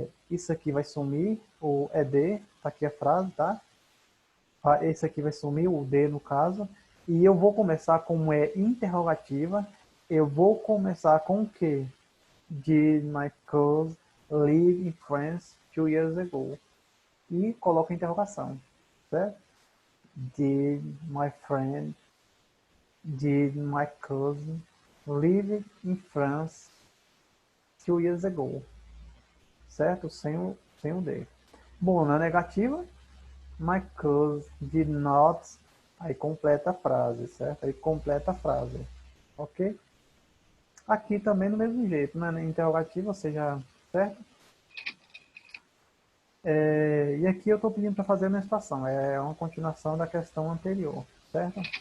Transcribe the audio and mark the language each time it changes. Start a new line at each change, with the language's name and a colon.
Portuguese: Isso aqui vai sumir, o ED, tá aqui a frase, tá? Esse aqui vai sumir, o D no caso. E eu vou começar como é interrogativa. Eu vou começar com o quê?
English: Did my cousin live in France 2 years ago?
Portuguese: E coloco a interrogação, certo?
English: Did my friend, did my cousin live in France 2 years ago? Certo?
Portuguese: Sem o D. Bom, na negativa,
English: my cousin did not.
Portuguese: Aí completa a frase, certo? Aí completa a frase. Ok? Aqui também do mesmo jeito, né? Na interrogativa, ou seja, certo? E aqui eu estou pedindo para fazer a menstruação. É uma continuação da questão anterior, certo?